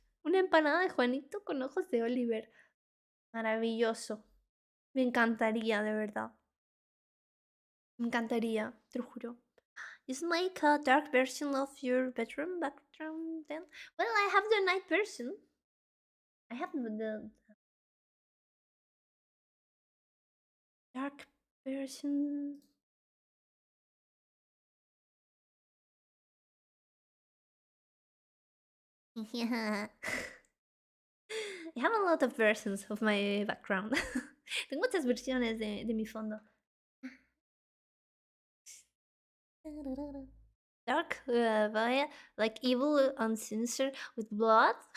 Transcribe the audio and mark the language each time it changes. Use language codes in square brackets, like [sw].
[es] Una empanada de Juanito con ojos de Oliver. Maravilloso. Me encantaría, de verdad. Me encantaría, te lo juro. [en] Is like a dark version of your bedroom background then? Well, I have the night version. I have the dark version. Yeah. I have a lot of versions of my background. [es] Tengo muchas versiones de mi fondo. [en] Dark, like evil, uncensored with blood.